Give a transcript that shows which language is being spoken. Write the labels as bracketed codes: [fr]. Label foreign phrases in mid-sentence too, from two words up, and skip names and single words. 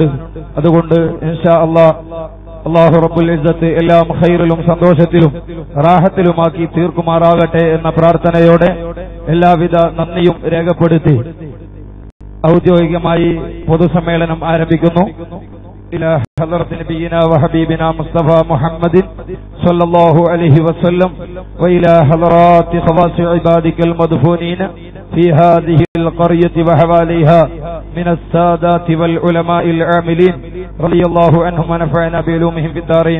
[ml] അതുകൊണ്ട് [ar] إن شاء الله رب العزة [ml] എല്ലാം ഖൈറിലും സന്തോഷത്തിലും റാഹത്തിലുമാക്കി തീർക്കുമാറാകട്ടെ എന്ന പ്രാർത്ഥനയോടെ എല്ലാവിധ നന്ദിയും രേഖപ്പെടുത്തി ഔദ്യോഗികമായി പൊതുസമ്മേളനം ആരംഭിക്കുന്നു. [ar] إلى حضرة نبينا وحبيبنا مصطفى محمد صلى الله عليه وسلم وإلى حضرات خواص عبادك المدفونين في هذه القرية وحواليها من السادات والعلماء العاملين رضي الله عنهم ونفعنا بعلومهم في الدارين.